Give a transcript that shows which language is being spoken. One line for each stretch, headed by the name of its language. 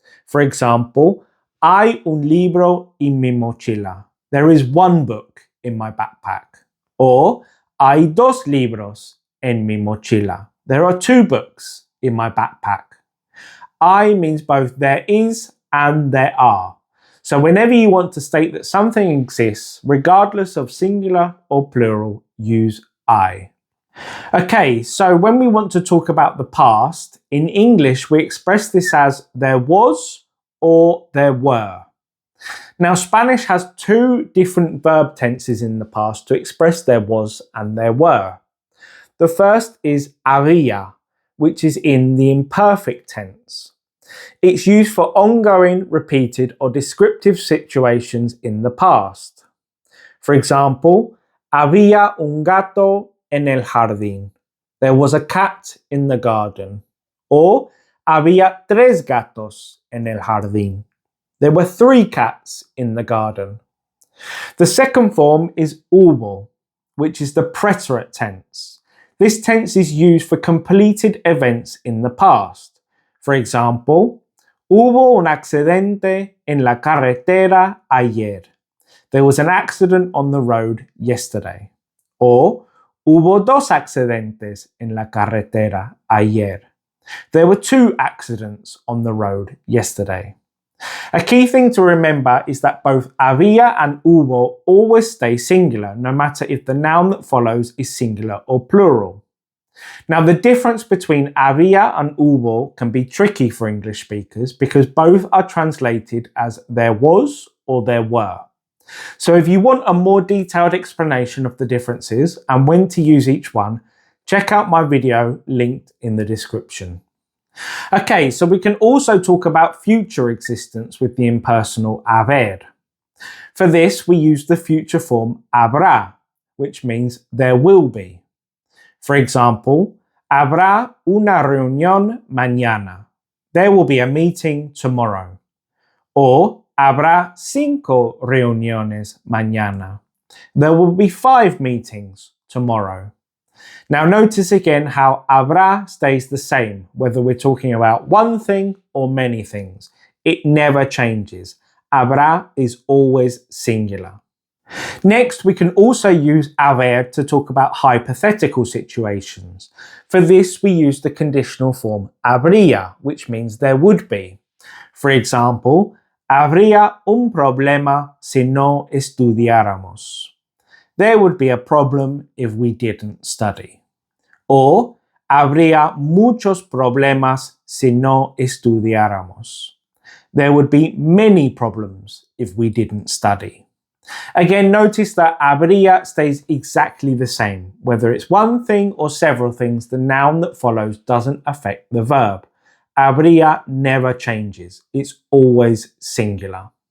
English: For example,
Spanish: hay un libro en mi mochila.
English: There is 1 book in my backpack.
Spanish: Or, hay 2 libros en mi mochila.
English: There are 2 books in my backpack. Hay means both there is and there are. So whenever you want to state that something exists, regardless of singular or plural, use I. Okay, so when we want to talk about the past, in English we express this as there was or there were. Now Spanish has 2 different verb tenses in the past to express there was and there were. The first is HABÍA, which is in the imperfect tense. It's used for ongoing, repeated or descriptive situations in the past. For example,
Spanish: había un gato en el jardín.
English: There was a cat in the garden.
Spanish: Or, había 3 gatos en el jardín.
English: There were 3 cats in the garden. The second form is HUBO, which is the preterite tense. This tense is used for completed events in the past. For example,
Spanish: hubo un accidente en la carretera ayer.
English: There was an accident on the road yesterday.
Spanish: Or, hubo 2 accidentes en la carretera ayer.
English: There were 2 accidents on the road yesterday. A key thing to remember is that both había and hubo always stay singular, no matter if the noun that follows is singular or plural. Now, the difference between había and hubo can be tricky for English speakers because both are translated as there was or there were. So if you want a more detailed explanation of the differences and when to use each one, check out my video linked in the description. Okay, so we can also talk about future existence with the impersonal haber. For this, we use the future form HABRÁ, which means there will be. For example,
Spanish: habrá una reunión mañana.
English: There will be a meeting tomorrow.
Spanish: Or, habrá 5 reuniones mañana.
English: There will be 5 meetings tomorrow. Now notice again how HABRÁ stays the same, whether we're talking about one thing or many things. It never changes. HABRÁ is always singular. Next, we can also use haber to talk about hypothetical situations. For this, we use the conditional form HABRÍA, which means there would be. For example,
Spanish: habría un problema si no estudiáramos.
English: There would be a problem if we didn't study.
Spanish: Or, habría muchos problemas si no estudiáramos.
English: There would be many problems if we didn't study. Again, notice that habría stays exactly the same. Whether it's one thing or several things, the noun that follows doesn't affect the verb. Habría never changes. It's always singular.